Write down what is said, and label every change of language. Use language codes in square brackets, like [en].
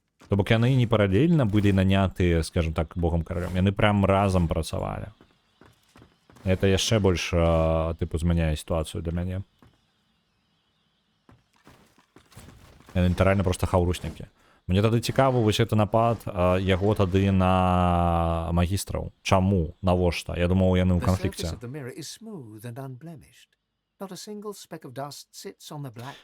[be] То бок яны не паралельна былі наняты, скажем так, богам каралём. Яны прям разам працавалі. Это яшчэ больш тыпу змяняе сітуацыю для мяне. Яны літаральна проста хаўруснікі. Мне тады цікава вось гэты напад яго тады на магістраў. Чаму? Навошта? Я думаў, яны ў [en] The [be] канфлікце. [en] surface of the mirror is smooth and unblemished. Not a single speck of dust sits on the black